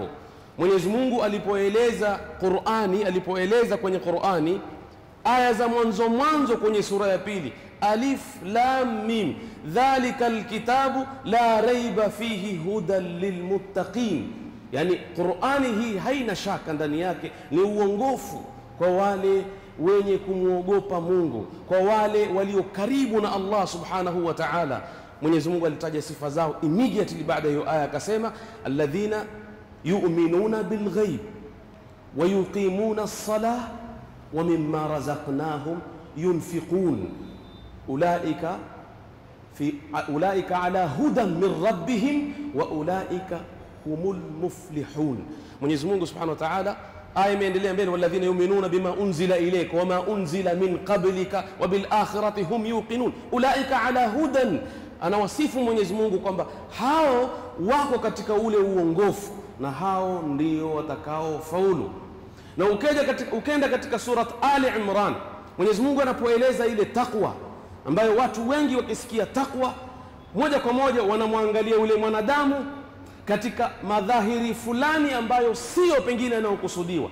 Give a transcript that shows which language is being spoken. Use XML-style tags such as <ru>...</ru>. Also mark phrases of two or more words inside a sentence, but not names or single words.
<sw>Mwenyezi Mungu alipoeleza kwenye Qur'ani aya za mwanzo kwenye sura ya pili,</sw> <ar>الم ذلك الكتاب لا ريب فيه هدى للمتقين.</ar> <sw>Yani Qur'ani hii haina shaka ndani yake, ni uongofu kwa wale wenye kumuogopa Mungu, kwa wale walio karibu na Allah</sw> <ar>سبحانه وتعالى.</ar> <sw>Mwenyezi Mungu alitaja sifa zao immediately baada ya aya, akasema</sw> <ar>الذين يؤمنون بالغيب ويقيمون الصلاة ومما رزقناهم ينفقون أولئك على هدى من ربهم وأولئك هم المفلحون.</ar> <sw>Mwenyezi Mungu</sw> <ar>سبحانه وتعالى</ar> <sw>aya imeendelea mbele,</sw> <ar>والذين يؤمنون بما أنزل إليك وما أنزل من قبلك وبالآخرة هم يوقنون أولئك على هدى.</ar> <sw>Anawasifu Mwenyezi Mungu kwamba hao wako katika ule uongofu na hao ndio watakao faulu. Na ukenda katika surat Ali Imran, Mwenyezi Mungu anapoeleza ile takwa ambayo watu wengi wakisikia takwa moja kwa moja wanamwangalia yule mwanadamu katika madhahiri fulani ambayo sio pengine yanayokusudiwa.</sw>